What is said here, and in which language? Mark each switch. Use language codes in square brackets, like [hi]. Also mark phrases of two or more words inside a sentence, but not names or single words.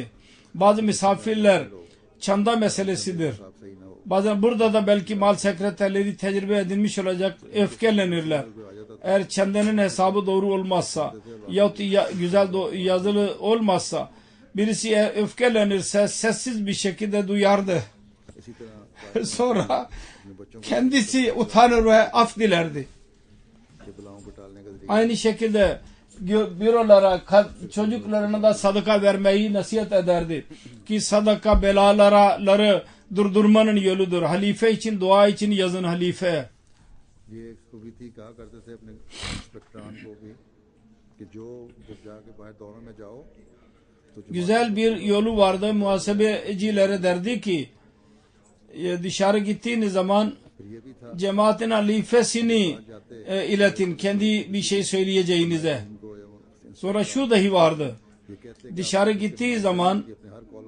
[tr] Bazı misafirler çanda meselesidir. [ur] صاف صحیح نہ ہو, [tr] Bazen burada da belki mal sekreterleri tecrübe edilmiş olacak, öfkelenirler. Eğer çandanın hesabı doğru olmazsa yahut güzel yazılı olmazsa birisi öfkelenirse sessiz bir şekilde duyardı. [ur] اسی طرح [tr] Sonra [ur] اپنے بچوں [tr] kendisi utanır ve af dilerdi. [ur] کے بلاؤں کو ٹالنے کا ذریعے [tr] Aynı şekilde bürolara, çocuklarına da sadaka vermeyi nasihat ederdi. Ki sadaka belaları durdurmanın yoludur. Halife için, dua için yazın halife. [ur] یہ ایک خوبی تھی، کہا کرتے تھے اپنے انسپکٹران کو بھی کہ جو جب جا کے باہر دوروں میں جاؤ تو جو [tr] Güzel bir yolu vardı. Muhasebecilere derdi ki dışarı gittiğiniz zaman [ur] پھر یہ بھی تھا [tr] cemaatin halifesini iletin. Kendi bir şey söyleyeceğinize. [ur] ان کو یا وہ [tr] Sonra şu dahi vardı. [ur] یہ کہتے [tr] Dışarı gittiği zaman [ur] کہ اپنے ہر قول